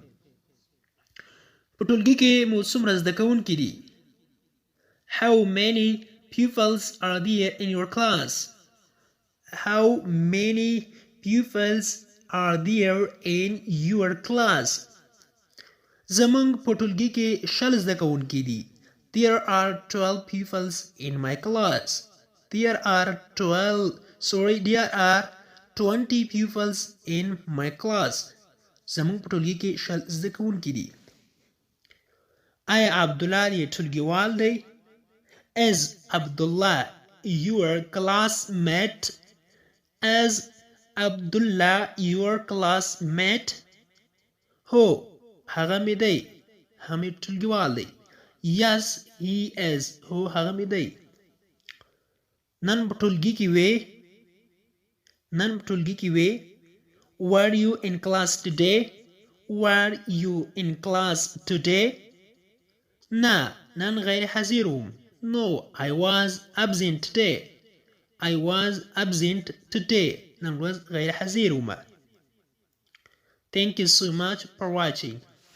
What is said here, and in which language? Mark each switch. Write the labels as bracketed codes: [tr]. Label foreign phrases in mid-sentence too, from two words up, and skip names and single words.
[ps] په ټولګي کې مو څومره زده کوونکي دي؟ [en] How many pupils are there in your class? How many pupils are there in your class? [ps] زمونږ په ټولګي کې 20 زده کوونکي دي. [en] There are 12 pupils in my class. There are 20 pupils in my class. [ps] زمونږ په ټولګي کې 20 زده کوونکي دي. آیا عبدالله دې ټولګیوال دی؟ [en] Is Abdullah your classmate? Is Abdullah your classmate? [ps] هو هغه مې دی. هغه مې ټولګیوال دی. [en] Yes he is. [ps] هو هغه مې دی. نن په ټولګي کې وې؟ نن په ټولګي کې وې؟ [en] Were you in class today? Were you in class today? [ps] نه نن غیر حاضر وم. [en] No I was absent today. I was absent today. [ps] نن ورځ غیر حاضر وم. [en] Thank you so much for watching.